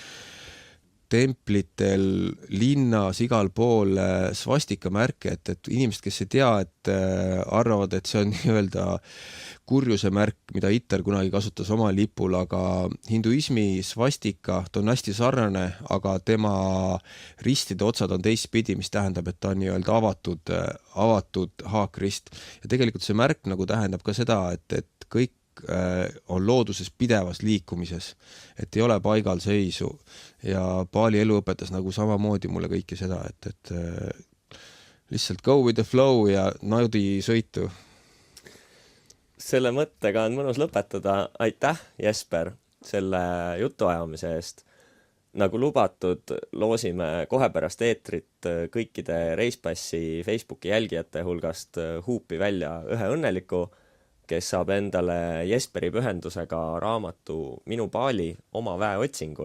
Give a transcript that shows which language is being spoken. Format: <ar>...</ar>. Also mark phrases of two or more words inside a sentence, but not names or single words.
<et>templitel, linnas, igal pool svastikamärke, et inimesed, kes ei tea, et arvavad, et see on nii-öelda kurjuse märk, mida Hitler kunagi kasutas oma lipul, aga hinduismi svastika, ta on hästi sarnane, aga tema ristide otsad on teistpidi, mis tähendab, et ta on nii-öelda avatud haakrist. Ja tegelikult see märk nagu tähendab ka seda, et kõik on looduses pidevas liikumises, et ei ole paigal seisu ja Bali elu õpetas nagu samamoodi mulle kõike seda, et lihtsalt</et> <en>go with the flow</en> <et>ja naudi sõitu. Selle mõttega on mõnus lõpetada. Aitäh, Jesper, selle jutuajamise eest. Nagu lubatud, loosime kohe pärast eetrit kõikide Reispassi Facebooki jälgijate hulgast huupi välja ühe õnneliku, kes saab endale Jesperi pühendusega raamatu Minu Bali oma väeotsingul.</et>